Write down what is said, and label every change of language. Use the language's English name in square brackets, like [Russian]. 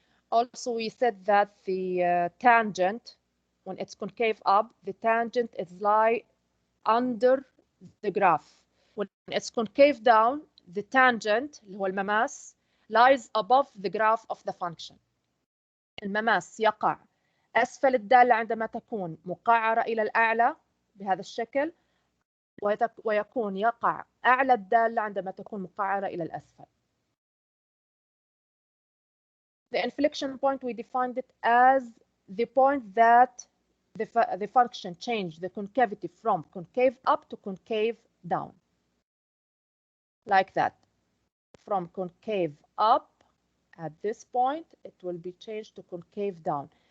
[English] Also, we said that the tangent, when it's concave up, the tangent is lie under the graph. When it's concave down, the tangent [Arabic] اللي هو المماس [English] lies above the graph of the function. [Arabic] المماس يقع أسفل الدالة عندما تكون مقعرة إلى الأعلى بهذا الشكل، ويكون يقع أعلى الدالة عندما تكون مقعرة إلى الأسفل. [English] The inflection point, we defined it as the point that the function changed the concavity from concave up to concave down. Like that. From concave up, at this point, it will be changed to concave down.